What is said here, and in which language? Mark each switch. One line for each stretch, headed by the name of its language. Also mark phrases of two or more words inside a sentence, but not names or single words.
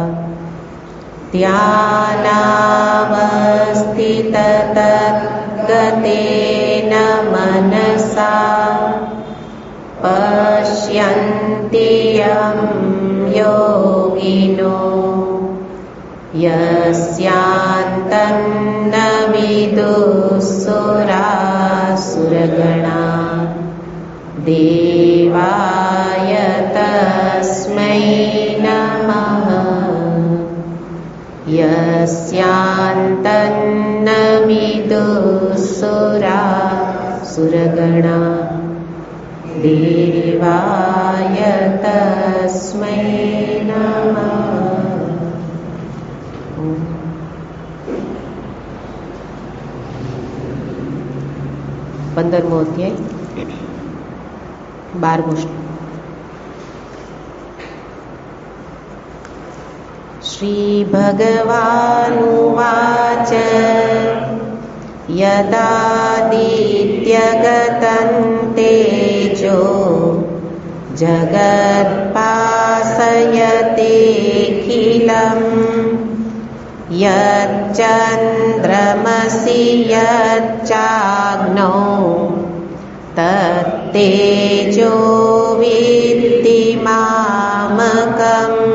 Sanskrit: ध्यानावस्थिततद्गतेन मनसा पश्यन्ति यं योगिनो यस्यान्तन्न विदुःसुरासुरगणा देवाय तस्मै नमः। यस्यान्तन्न विदुःसुरासुरगणा देवाय तस्मै नमः।
Gujarati: 15મો અધ્યાય 12મો શ્લોક.
Sanskrit: श्रीभगवानुवाच यदादित्यगतं तेजो जगत्भासयतेऽखिलम् यच्चन्द्रमसि यच्चाग्नौ तत्तेजो विद्धि मामकम्